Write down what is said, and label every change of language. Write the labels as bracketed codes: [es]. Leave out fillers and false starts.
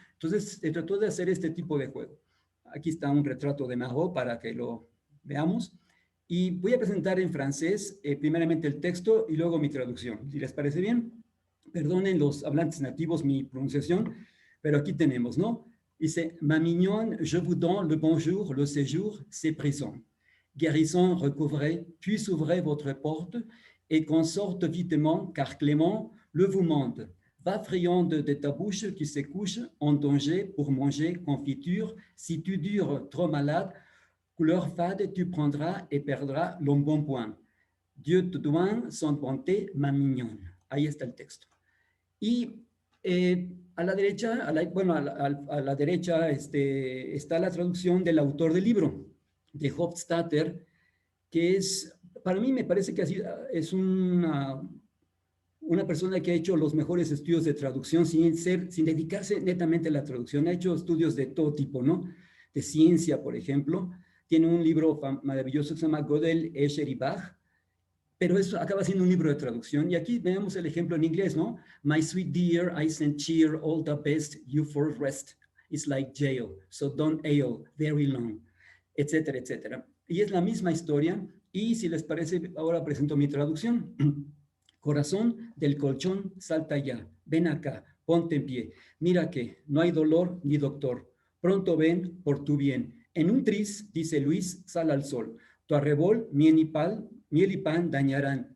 [es] Entonces, se trató de hacer este tipo de juego. Aquí está un retrato de Marot para que lo veamos. Y voy a presentar en francés primeramente el texto y luego mi traducción, si les parece bien. Perdonen los hablantes nativos mi pronunciación, pero aquí tenemos, ¿no? [fr] Dice, ma mignonne, je vous donne le bonjour, le séjour, c'est présent. Guérison, recouvrez, puis ouvrez votre porte, et qu'on sorte vitement, car Clément le vous mande. Va friande de ta bouche qui se couche en danger pour manger confiture. Si tu dures trop malade, Couleur fade tu prendras et perdras l'embonpoint. Dieu te donne son bonté, ma mignonne. [es] Ahí está el texto. Y a la derecha, a la derecha está la traducción del autor del libro, de Hofstadter, que es, para mí me parece que es una persona que ha hecho los mejores estudios de traducción sin dedicarse netamente a la traducción. Ha hecho estudios de todo tipo, ¿no? De ciencia, por ejemplo. Tiene un libro maravilloso que se llama Gödel, Escher y Bach, pero eso acaba siendo un libro de traducción. Y aquí vemos el ejemplo en inglés, ¿no? [en] My sweet dear, I send cheer, all the best, you for rest. It's like jail, so don't ail very long, [es] etcétera, etcétera. Y es la misma historia. Y si les parece, ahora presento mi traducción. Corazón del colchón, salta ya. Ven acá, ponte en pie. Mira que no hay dolor ni doctor. Pronto ven por tu bien. En un tris, dice Luis, sal al sol. Tu arrebol, miel y pan dañarán.